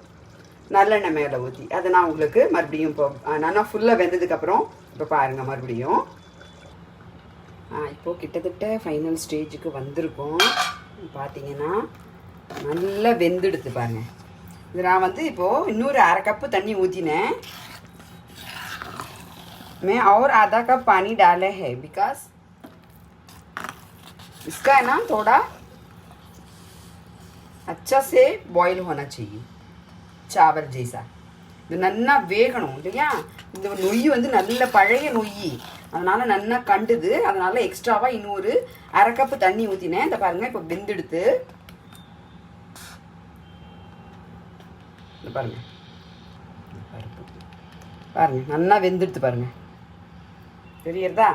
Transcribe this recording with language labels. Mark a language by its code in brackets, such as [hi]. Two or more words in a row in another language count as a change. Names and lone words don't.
[ta] நல்லெண்ணெய் மேலே ஊற்றி அதை நான் உங்களுக்கு மறுபடியும் இப்போ நல்லா ஃபுல்லாக வெந்ததுக்கப்புறம் இப்போ பாருங்கள் மறுபடியும். இப்போது கிட்டத்தட்ட [en] final stage [ta] வந்திருக்கோம். பார்த்தீங்கன்னா நல்லா வெந்துடுத்து பாருங்கள். இது நான் வந்து இப்போது இன்னொரு அரை கப்பு தண்ணி ஊற்றினேன். [hi] मैं और आधा कप पानी डाले है बिकॉज इसका है ना थोड़ा अच्छा से बॉईल होना चाहिए, चावल जैसा. [ta] இது நல்லா வேகணும் இல்லையா? இந்த நொய் வந்து நல்ல பழைய நொய், அதனால் நல்லா கண்டுது. அதனால் எக்ஸ்ட்ராவாக இன்னொரு அரை கப்பு தண்ணி ஊற்றினேன். இந்த பாருங்கள் இப்போ வெந்தெடுத்து இந்த பாருங்கள் நல்லா வெந்தெடுத்து பாருங்கள், தெரியுறதா?